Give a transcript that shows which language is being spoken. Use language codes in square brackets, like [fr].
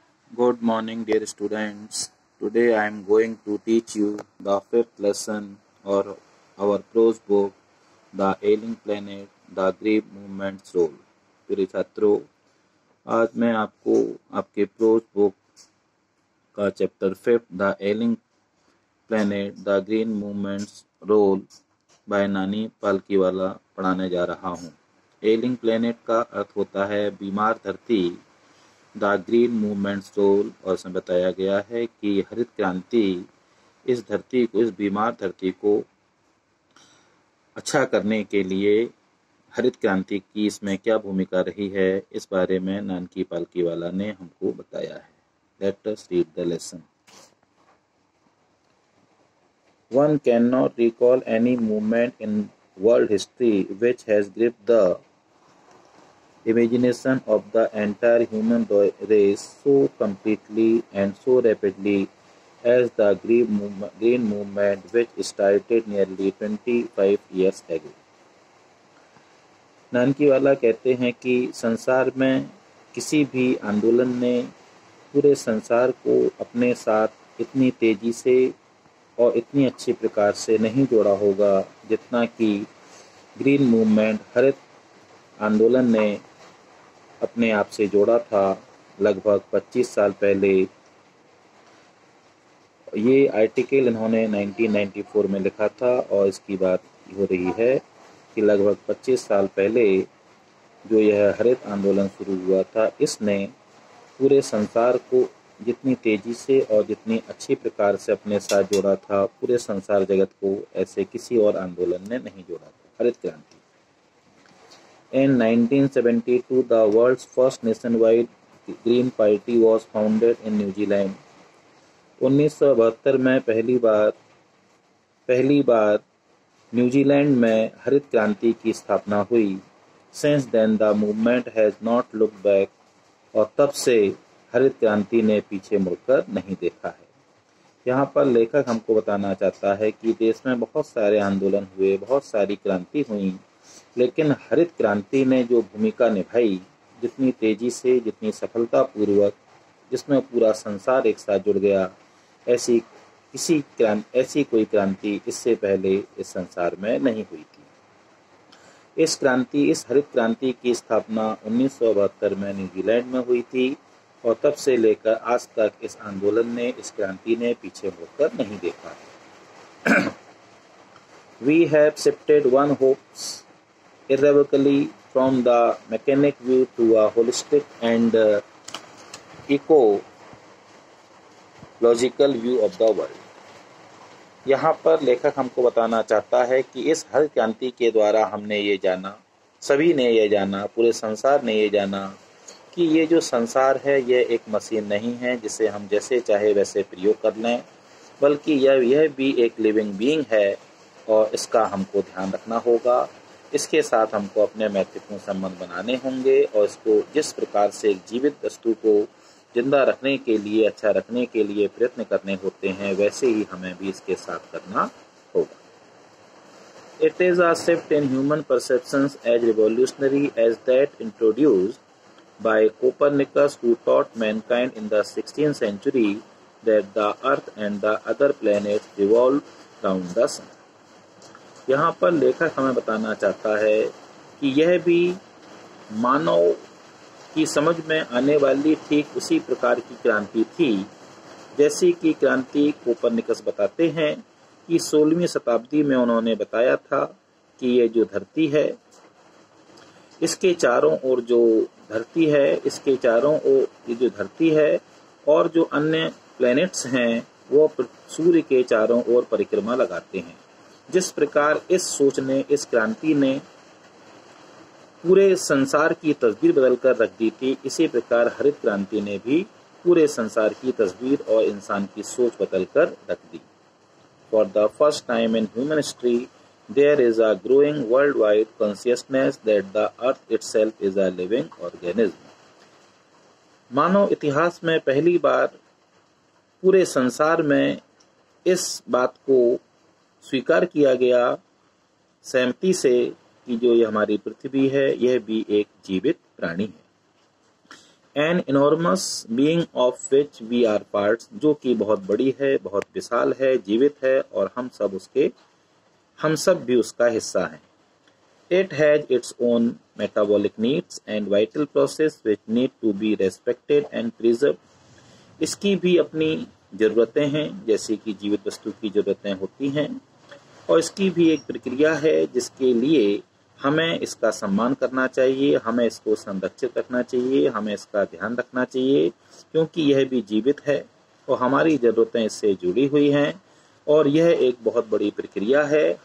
[en] Good morning, dear students. Today I am going to teach you the fifth lesson or our prose book, The Ailing Planet, The Great Movement's Role. [hi] प्रिय छात्रों, आज मैं आपको आपके pros book का chapter fifth the ailing planet the green movements role bye नानी पालकीवाला पढ़ाने जा रहा हूँ। एलिंग प्लेनेट का अर्थ होता है बीमार धरती, द ग्रीन मूवमेंट्स रोल, और इसमें बताया गया है कि हरित क्रांति इस बीमार धरती को अच्छा करने के लिए हरित क्रांति की इसमें क्या भूमिका रही है, इस बारे में नानकी पालकीवाला ने हमको बताया है। [en] Let us read the lesson. One cannot recall any movement in world history which has gripped the imagination of the entire human race so completely and so rapidly as the green movement which started nearly 25 years ago. [hi] नानकीवाला कहते हैं कि संसार में किसी भी आंदोलन ने पूरे संसार को अपने साथ इतनी तेजी से और इतनी अच्छी प्रकार से नहीं जोड़ा होगा जितना कि ग्रीन मूवमेंट हरित आंदोलन ने अपने आप से जोड़ा था लगभग 25 साल पहले। ये आर्टिकल इन्होंने 1994 में लिखा था और इसकी बात हो रही है कि लगभग 25 साल पहले जो यह हरित आंदोलन शुरू हुआ था, इसने पूरे संसार को जितनी तेजी से और जितनी अच्छी प्रकार से अपने साथ जोड़ा था, पूरे संसार जगत को ऐसे किसी और आंदोलन ने नहीं जोड़ा था। हरित क्रांति। [en] In 1972, the world's first nationwide Green Party was founded in New Zealand. [hi] 1972 में पहली बार न्यूजीलैंड में हरित क्रांति की स्थापना हुई। [en] Since then, the movement has not looked back. [hi] और तब से हरित क्रांति ने पीछे मुड़कर नहीं देखा है। यहाँ पर लेखक हमको बताना चाहता है कि देश में बहुत सारे आंदोलन हुए, बहुत सारी क्रांति हुई, लेकिन हरित क्रांति ने जो भूमिका निभाई, जितनी तेजी से, जितनी सफलतापूर्वक, जिसमें पूरा संसार एक साथ जुड़ गया, ऐसी कोई क्रांति इससे पहले इस संसार में नहीं हुई थी। इस हरित क्रांति की स्थापना 1972 में न्यूजीलैंड में हुई थी और तब से लेकर आज तक इस क्रांति ने पीछे मुड़कर नहीं देखा है। [en] We have shifted one hopes irrevocably from the mechanic view to a holistic and ecological view of the world. [hi] यहाँ पर लेखक हमको बताना चाहता है कि इस हरित क्रांति के द्वारा हमने ये जाना, सभी ने ये जाना, पूरे संसार ने ये जाना कि ये जो संसार है ये एक मशीन नहीं है जिसे हम जैसे चाहे वैसे प्रयोग कर लें, बल्कि यह भी एक लिविंग बीइंग है और इसका हमको ध्यान रखना होगा। इसके साथ हमको अपने महत्वपूर्ण संबंध बनाने होंगे और इसको जिस प्रकार से एक जीवित वस्तु को जिंदा रखने के लिए, अच्छा रखने के लिए प्रयत्न करने होते हैं, वैसे ही हमें भी इसके साथ करना होगा। [en] It is a shift in human perceptions as revolutionary as that introduced by Copernicus, who taught mankind in the 16th century that the Earth and the other planets revolve round the sun. [hi] यहाँ पर लेखक हमें बताना चाहता है कि यह भी मानव की समझ में आने वाली ठीक उसी प्रकार की क्रांति थी जैसी कि क्रांति कोपरनिकस बताते हैं कि 16वीं शताब्दी में उन्होंने बताया था कि ये जो धरती है, इसके चारों ओर जो धरती है, इसके चारों ओर ये जो धरती है और जो अन्य प्लैनेट्स हैं वो सूर्य के चारों ओर परिक्रमा लगाते हैं। जिस प्रकार इस सोच ने, इस क्रांति ने पूरे संसार की तस्वीर बदल कर रख दी थी, इसी प्रकार हरित क्रांति ने भी पूरे संसार की तस्वीर और इंसान की सोच बदल कर रख दी। [en] For the first time in human history, there is a growing worldwide consciousness that the earth itself is a living organism. [hi] मानव इतिहास में पहली बार पूरे संसार में इस बात को स्वीकार किया गया सहमति से कि जो ये हमारी पृथ्वी है, यह भी एक जीवित प्राणी है। [en] an enormous being of which we are parts, [hi] जो कि बहुत बड़ी है, बहुत विशाल है, जीवित है और हम सब भी उसका हिस्सा हैं। [en] It has its own metabolic needs and vital process which need to be respected and preserved. [hi] इसकी भी अपनी ज़रूरतें हैं, जैसे कि जीवित वस्तु की ज़रूरतें होती हैं, और इसकी भी एक प्रक्रिया है जिसके लिए हमें इसका सम्मान करना चाहिए, हमें इसको संरक्षित रखना चाहिए, हमें इसका ध्यान रखना चाहिए, क्योंकि यह भी जीवित है और हमारी ज़रूरतें इससे जुड़ी हुई हैं और यह एक बहुत बड़ी प्रक्रिया है।